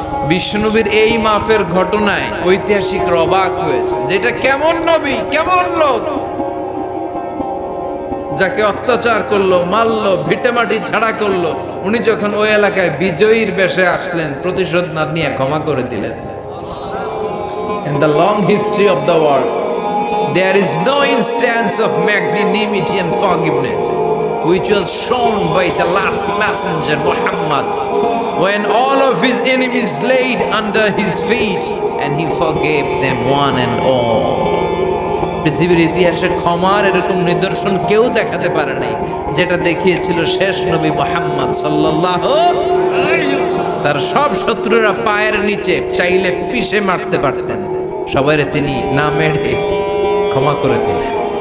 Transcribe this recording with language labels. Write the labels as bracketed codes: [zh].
[bn] বিশ্বনবীর এই মাফের ঘটনায় ঐতিহাসিকরা অবাক হয়েছে, যেটা কেমন নবী, কেমন লোক। যাকে অত্যাচার করলো, মারলো, ভিটেমাটি ছাড়া করলো, উনি যখন ওই এলাকায় বিজয়ীর বেশে আসলেন, প্রতিশোধ না নিয়ে ক্ষমা করে দিলেন। [en] In the long history of the world, there is no instance of magnanimity and forgiveness which was shown by the last messenger Muhammad, when all of his enemies laid under his feet and he forgave them one and all. [bn] পৃথিবীর ইতিহাসে ক্ষমার এরকম নিদর্শন কেউ দেখাতে পারে নাই যেটা দেখিয়েছিল শেষ নবী মুহাম্মদ সাল্লাল্লাহু আলাইহি ওয়াসাল্লাম। তার সব শত্রুরা পায়ের নিচে চাইলে পিষে মারতে পারতেন, সবাইরে তিনি না মেরে ক্ষমা করে দিলেন।